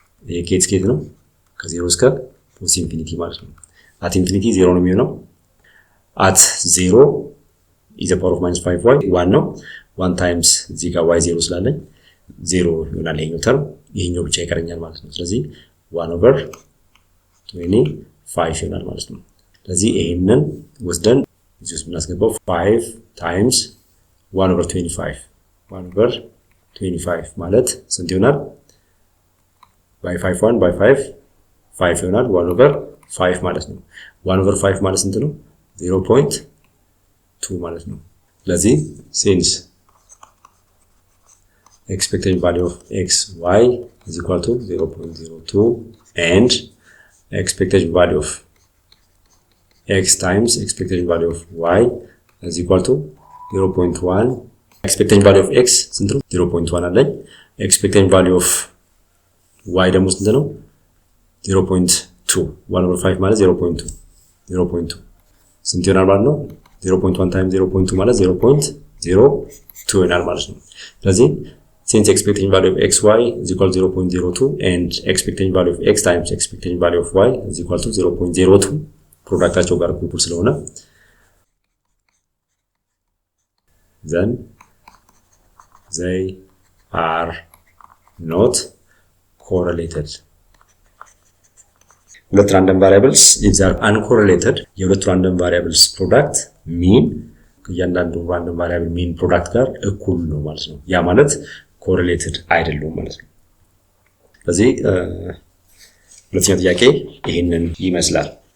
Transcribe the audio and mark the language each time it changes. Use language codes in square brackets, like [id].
[am] ይሄ ኬት ነው ከ0 እስከ positive infinity ማለት ነው። at infinity 0 ነው የሚሆነው at 0 is the power of minus 5y 1 ነው 1 times እዚህ ጋር y 0 ስላለኝ 0 ይሆናል ይሄኛው ተርም ይሄኛው ብቻ ይቀረኛል ማለት ነው። ስለዚህ 1/5 25 ይሆናል ማለት ነው። ስለዚህ ይሄንን ወስደን እዚህ ውስጥ እናስገባው 5 times 1/25 1/25 ማለት ስንት ይሆናል? by 5 by 5 5 ይሆናል 1/5 ማለት ነው። 1/5 ማለት ስንት ነው? [en] 0.2 [am] ማለት ነው። ስለዚህ [en] since expected value of x y is equal to 0.02 and expected value of x times expected value of y is equal to 0.1 expected value of x [am] ስንት ነው? 0.1 አለኝ። [en] expected value of y [am] ደግሞ ስንት ነው? 0.2 1/5 ማለት 0.2 ስንት ይሆናል ማለት ነው? [en] 0.1 times 0.2 ማለት 0.02 ይሆናል ማለት ነው። ስለዚህ since expected value of xy is equal to 0.02 and expected value of x times expected value of y is equal to 0.02 [am] ፕሮዳክታቸው ጋር እኩል ስለሆነ [en] then they are not correlated. [am] ሁለት random variables [en] if they are uncorrelated [am] የሁለት random variables product mean እያንዳንዱ random variable mean product ጋር እኩል ነው ማለት ነው። ያ ማለት correlated አይደሉም ማለት ነው። ስለዚህ ሁለተኛው ጥያቄ ይሄንን ይመስላል።